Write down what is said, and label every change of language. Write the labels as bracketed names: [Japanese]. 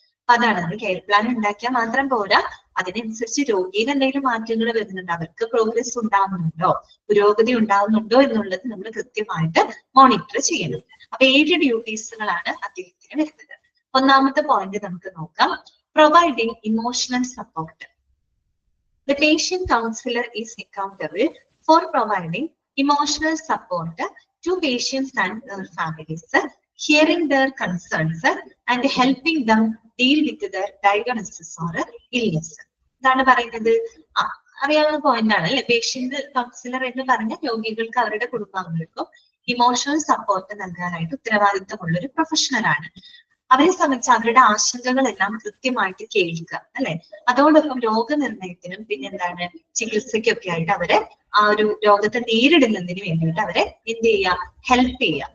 [Malayalam] അപ്പൊ അതാണ് നമ്മൾ കെയർ പ്ലാൻ ഉണ്ടാക്കിയാൽ മാത്രം പോരാ, അതിനനുസരിച്ച് രോഗിയിൽ എന്തെങ്കിലും മാറ്റങ്ങൾ വരുന്നുണ്ട്, അവർക്ക് പ്രോഗ്രസ് ഉണ്ടാവുന്നുണ്ടോ, പുരോഗതി ഉണ്ടാവുന്നുണ്ടോ എന്നുള്ളത് നമ്മൾ കൃത്യമായിട്ട് മോണിറ്റർ ചെയ്യണം. അപ്പൊ 7 ഡ്യൂട്ടീസുകളാണ് അദ്ദേഹത്തിന് വരുന്നത്. ഒന്നാമത്തെ പോയിന്റ് നമുക്ക് നോക്കാം, providing emotional support. [English] The patient counselor is accountable for providing emotional support to patients and their families, hearing their concerns and helping them deal with their diagnosis or illness. [Malayalam] എന്താണ് പറയുന്നത്? അറിയാവുന്ന പോയിന്റ് ആണ് അല്ലെ. Patient councillor എന്ന് പറഞ്ഞ രോഗികൾക്ക് അവരുടെ കുടുംബാംഗങ്ങൾക്കും ഇമോഷണൽ സപ്പോർട്ട് നൽകാനായിട്ട് ഉത്തരവാദിത്തമുള്ള ഒരു പ്രൊഫഷണൽ ആണ്. അവരെ സംബന്ധിച്ച് അവരുടെ ആശങ്കകളെല്ലാം കൃത്യമായിട്ട് കേൾക്കുക, അല്ലെ? അതോടൊപ്പം രോഗനിർണയത്തിനും പിന്നെന്താണ് ചികിത്സയ്ക്കൊക്കെ ആയിട്ട് അവരെ ആ ഒരു രോഗത്തെ നേരിടുന്നതിന് വേണ്ടിയിട്ട് അവരെ എന്ത് ചെയ്യുക? ഹെൽപ്പ് ചെയ്യുക.